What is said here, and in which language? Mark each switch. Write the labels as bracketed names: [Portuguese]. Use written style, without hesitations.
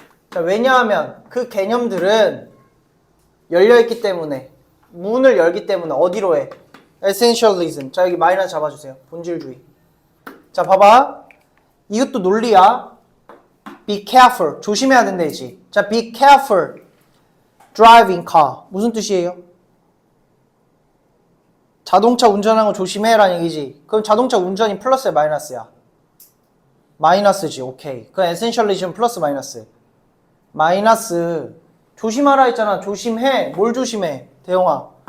[Korean] 자, 왜냐하면 그 개념들은 열려있기 때문에, 문을 열기 때문에 어디로 해? essentialism. 자, 여기 마이너스 잡아주세요. 본질주의. 자, 봐봐. 이것도 논리야. [English] Be careful. [Korean] 조심해야 된다지. [English] 자, be careful driving car. [Korean] 무슨 뜻이에요? 자동차 운전하는 거 조심해라는 얘기지. 그럼 자동차 운전이 플러스야, 마이너스야? 마이너스지. 오케이. 그럼 에센셜리즘 플러스 마이너스. 마이너스. 조심하라 했잖아. 조심해. 뭘 조심해? 대용아.